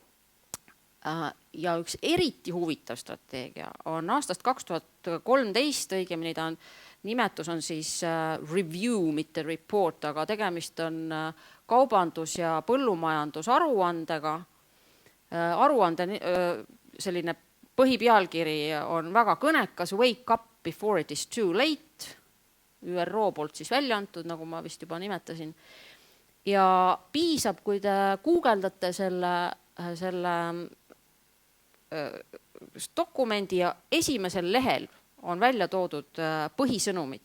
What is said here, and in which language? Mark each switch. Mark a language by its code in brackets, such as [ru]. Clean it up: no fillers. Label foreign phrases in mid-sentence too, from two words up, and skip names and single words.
[et] Ja üks eriti huvitav strateegia on aastast 2013, õigemini ta nimetus on siis review, mitte report, aga tegemist on kaubandus- ja põllumajandusaruandega, aruande selline põhipealkiri on väga kõnekas, [en] Wake up before it is too late, [et] ÜRO poolt siis välja antud, nagu ma vist juba nimetasin. Ja piisab, kui te guugeldate selle dokumendi ja esimesel lehel on välja toodud põhisõnumid.